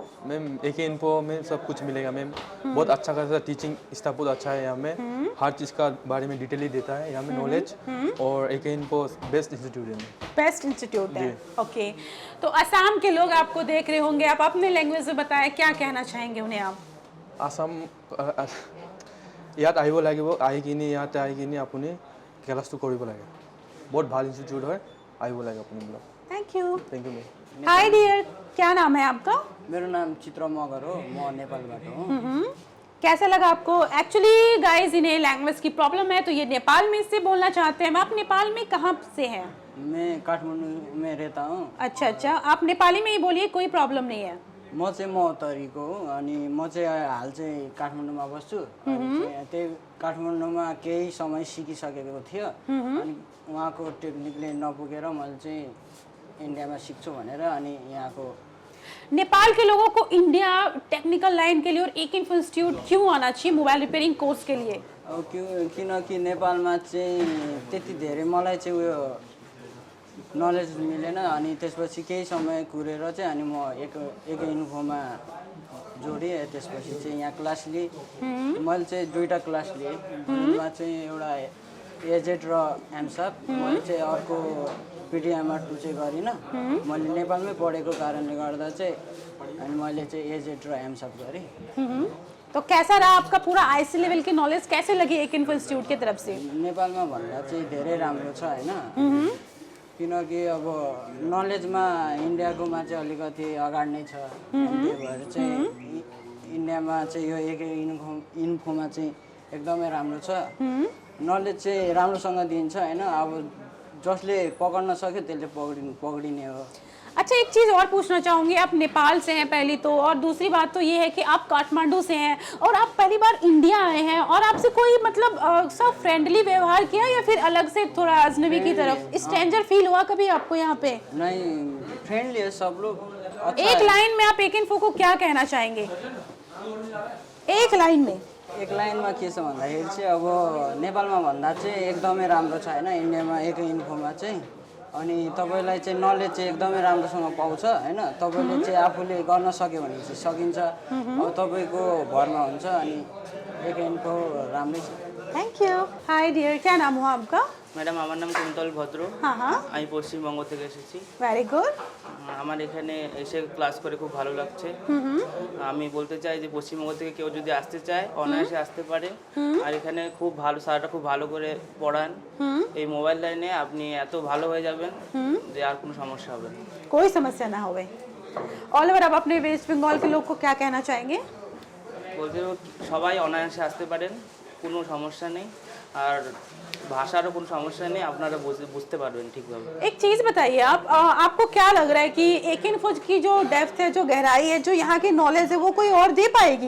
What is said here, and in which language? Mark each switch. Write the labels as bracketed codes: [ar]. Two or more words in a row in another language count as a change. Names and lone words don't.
[hi] मैम AK इन्फो में सब कुछ मिलेगा मैम, बहुत अच्छा खासा [en] teaching staff [hi] बहुत अच्छा है यहाँ में, हर चीज़ का बारे में डिटेली देता है यहाँ में नॉलेज, और AK इन्फो [en] best institute [hi] है। बेस्ट इंस्टीट्यूट है, ओके। तो असम के लोग आपको देख रहे होंगे, आप अपने लैंग्वेज में बताएं क्या कहना चाहेंगे उन्हें आप? [as] আসাম ইয়াত আহিব লাগিব, আহি কিনি ইয়াতে আহি কিনি আপুনি ক্লাছটো কৰিব লাগে, বহুত ভাল ইনষ্টিটিউট হয়, আহিব লাগে আপুনি বিলাক। [en] thank you. thank you ma'am. hi dear, [hi] क्या नाम है आपका? [ne] मेरो नाम चित्र मगर हो, म नेपालबाट हो। [hi] कैसा लगा आपको? [en] actually guys [hi] इन्हें लैंग्वेज की प्रॉब्लम है तो ये नेपाल में से बोलना चाहते हैं। आप नेपाल में कहाँ से हैं? मैं काठमाडौँ में रहता हूँ। अच्छा अच्छा, आप नेपाली में ही बोलिए, कोई प्रॉब्लम नहीं है। [ne] म चाहिँ महोत्तरीको हो, अनि म चाहिँ हाल चाहिँ काठमाडौँमा बस्छु। त्यही काठमाडौँमा केही समय सिकिसकेको थियो, अनि उहाँको टेक्निकले नपुगेर मैले चाहिँ इन्डियामा सिक्छु भनेर अनि यहाँको। [hi] नेपाल के लोगों को इंडिया [en] technical line [hi] के लिए और AK इन्फो इंस्टीट्यूट क्यों आना चाहिए [en] mobile repairing course [hi] के लिए? [ne] किनकि नेपालमा चाहिँ त्यति धेरै मलाई चाहिँ उयो नलेज मिलेन, अनि त्यसपछि केही समय कुरेर चाहिँ अनि म AK इन्फोमा जोडेँ। त्यसपछि चाहिँ यहाँ क्लास लिएँ, मैले चाहिँ 2टा क्लास लिएँ। यसमा चाहिँ एउटा AZ र एमसाप, मैले चाहिँ अर्को PDMR2 चाहिँ गरिनँ। मैले नेपालमै पढेको कारणले गर्दा चाहिँ अनि मैले चाहिँ AZ र एमसाप गरेँ। तो कैसा रहा आपका पूरा [en] IC level [ne] की नॉलेज, कैसे लगी AK इन्फो इंस्टीट्यूट की तरफ से? नेपालमा भन्दा चाहिँ धेरै राम्रो छ हैन, किनकि अब नलेजमा इन्डियाकोमा चाहिँ अलिकति अगाडि नै छ। त्यही भएर चाहिँ इन्डियामा चाहिँ यो AK इन्फोमा चाहिँ एकदमै राम्रो छ, नलेज चाहिँ राम्रोसँग दिन्छ हैन। अब जसले पकड्न सक्यो त्यसले पकडिने हो। [hi] अच्छा, एक चीज़ और पूछना चाहूँगी, आप नेपाल से हैं पहली तो, और दूसरी बात तो ये है कि आप काठमांडू से हैं और आप पहली बार इंडिया आए हैं, और आपसे कोई मतलब सब फ्रेंडली व्यवहार किया या फिर अलग से थोड़ा अजनबी की तरफ [en] stranger feel [hi] हुआ कभी आपको यहाँ पे? नहीं, फ्रेंडली है सब लोग। एक लाइन में आप AK इन्फो को क्या कहना चाहेंगे? एक लाइन में? [ne] एक लाइनमा के छ भन्दाखेरि चाहिँ अब नेपालमा भन्दा चाहिँ एकदमै राम्रो छ हैन इन्डियामा AK इन्फोमा चाहिँ, अनि तपाईलाई चाहिँ नलेज चाहिँ एकदमै राम्रोसँग पाउँछ हैन। तपाईले चाहिँ आफूले गर्न सक्यो भने चाहिँ सकिन्छ, अब तपाईको भरमा हुन्छ, अनि AK इन्फो राम्रै छ। [en] thank you. hi dear, [hi] क्या नाम हुआ आपका? [bn] ম্যাডাম আমার নাম কুন্তল ভদ্র। [hi] हाँ हाँ। [bn] আমি পশ্চিমবঙ্গ থেকে এসেছি। [en] very good. [bn] আমার এখানে এসে ক্লাস করে খুব ভালো লাগছে। আমি বলতে চাই যে পশ্চিমবঙ্গ থেকে কেউ যদি আসতে চায় অনায়াসে আসতে পারে, আর এখানে খুব ভালো স্যাররা খুব ভালো করে পড়ান। এই মোবাইল লাইনে আপনি এত ভালো হয়ে যাবেন যে আর কোনো সমস্যা হবে না, [hi] कोई समस्या ना होवे। [en] all over [hi] आप अपने वेस्ट बंगाल के लोग को क्या कहना चाहेंगे? [bn] বলতে সবাই অনায়াসে আসতে পারেন, কোনো সমস্যা নেই। আর ভাষারও কোনো সমস্যা নেই, আপনারা বুঝতে পারবেন ঠিকভাবে। [hi] एक चीज़ बताइए आप, आपको क्या लग रहा है कि एक इन्फो की जो डेप्थ है, जो गहराई है, जो यहाँ की नॉलेज है, वो कोई और दे पाएगी?